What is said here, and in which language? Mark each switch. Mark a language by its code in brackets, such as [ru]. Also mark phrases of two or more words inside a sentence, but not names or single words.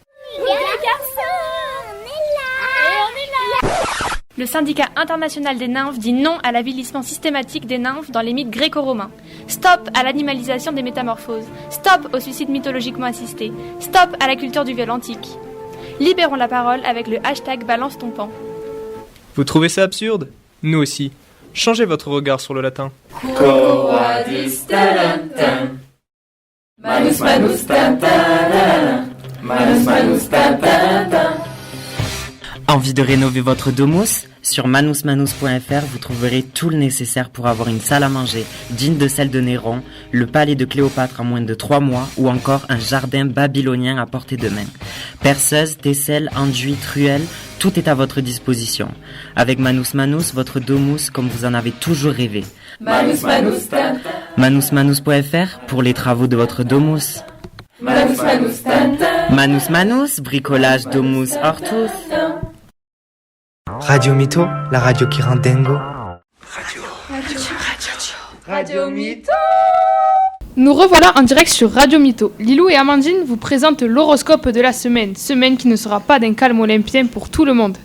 [fr] Le syndicat international des nymphes dit non à l'avilissement systématique des nymphes dans les mythes gréco-romains. Stop à l'animalisation des métamorphoses. Stop au suicide mythologiquement assisté. Stop à la culture du viol antique. Libérons la parole avec le hashtag Balance ton pan. Vous trouvez ça absurde ? Nous aussi. Changez votre regard sur le latin. [la] Quo vadis tarantam. Manus manus tantarara. Manus manus tantarara. [fr] Envie de rénover votre domus ? Sur manusmanus.fr, vous trouverez tout le nécessaire pour avoir une salle à manger digne de celle de Néron, le palais de Cléopâtre en moins de 3 mois ou encore un jardin babylonien à portée de main. Perceuse, tesselle, enduit, truelle, tout est à votre disposition. Avec Manus Manus, votre domus comme vous en avez toujours rêvé. Manus Manus Tintin. Manusmanus.fr pour les travaux de votre domus. Manus Manus Tintin. Manus Manus, bricolage, domus, hortus. Radio Mytho, la radio qui rend dingo. Radio Mytho. Nous revoilà en direct sur Radio Mytho. Lilou et Amandine vous présentent l'horoscope de la semaine. Semaine qui ne sera pas d'un calme olympien pour tout le monde.